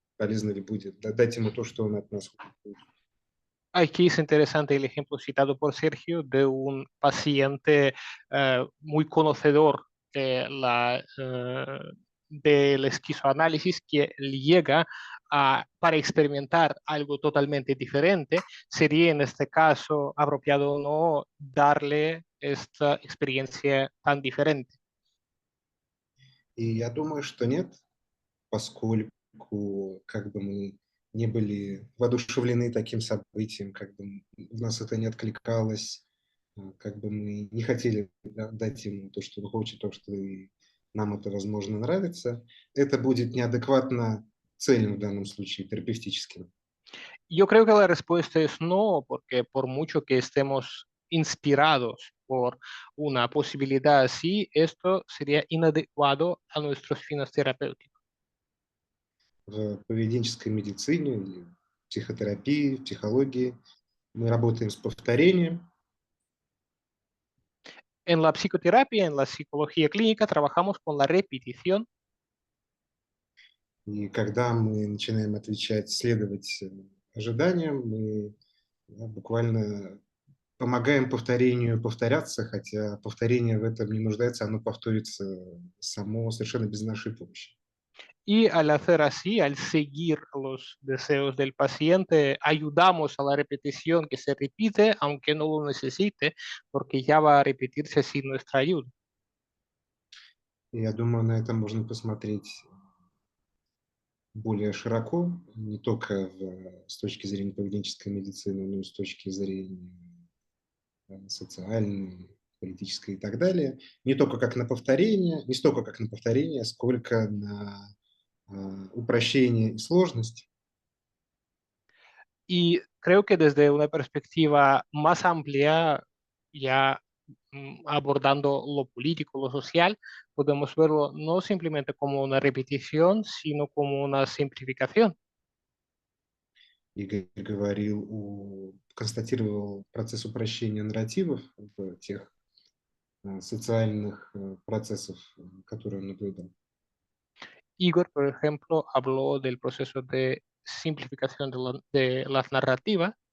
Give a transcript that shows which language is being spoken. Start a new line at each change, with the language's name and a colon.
Russian: Полезно ли будет дать ему то, что он от нас хочет?
Spanish: Aquí es interesante el ejemplo citado por Sergio de un paciente muy conocedor del esquizoanálisis que llega para experimentar algo totalmente diferente. Sería en este caso apropiado o no darle esta experiencia tan diferente.
Russian: И я думаю, что нет, поскольку как бы мы не были воодушевлены таким событием, как бы у нас это не откликалось, как бы мы не хотели дать ему то, что он хочет, то, что и нам это, возможно, нравится, это будет неадекватно целям в данном случае, терапевтическим.
Spanish: Yo creo que la respuesta es no, porque por mucho que estemos inspirados por una posibilidad así, esto sería inadecuado a nuestros fines terapéuticos.
Russian: В поведенческой медицине или психотерапии, в психологии Мы работаем с повторением.
Spanish: En la psicoterapia, en la psicología clínica, trabajamos con la repetición.
Russian: И когда мы начинаем отвечать, следовать ожиданиям, мы буквально помогаем повторению повторяться, хотя повторение в этом не нуждается, оно повторится само совершенно без нашей помощи.
Spanish: Y al hacer así, al seguir los deseos del paciente, ayudamos a la repetición que se repite, aunque no lo necesite, porque ya va a repetirse sin nuestra ayuda.
Russian: И я думаю, на это можно посмотреть более широко, не только с точки зрения поведенческой медицины, но и с точки зрения социальной, политической и так далее. Не только как на повторение, не столько как на повторение, сколько на упрощение и сложность.
Spanish: Y creo que desde una perspectiva más amplia, ya abordando lo político, lo social, podemos verlo no simplemente como una repetición, sino como una simplificación.
Russian: Игорь говорил, констатировал процесс упрощения нарративов в тех социальных процессов, которые он наблюдал.
Spanish: Igor, por ejemplo, habló del proceso de simplificación de las narrativas.